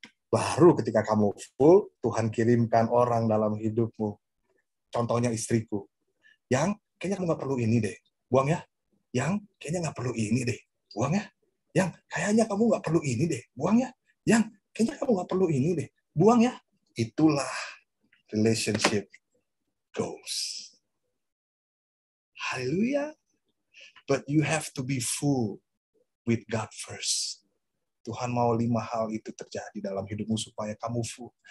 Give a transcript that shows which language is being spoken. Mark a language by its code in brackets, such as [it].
[id] Baru ketika kamu full, Tuhan kirimkan orang dalam hidupmu. Contohnya istriku. Yang kayaknya kamu nggak perlu ini deh. Buang ya. Yang kayaknya nggak perlu ini deh. Buang ya. Yang kayaknya kamu nggak perlu ini deh. Buang ya. Yang kayaknya kamu nggak perlu ini deh. Buang ya. Itulah relationship goals. Haleluya. [en] But you have to be full with God first. [id] Tuhan mau 5 hal itu terjadi dalam hidupmu supaya kamu full.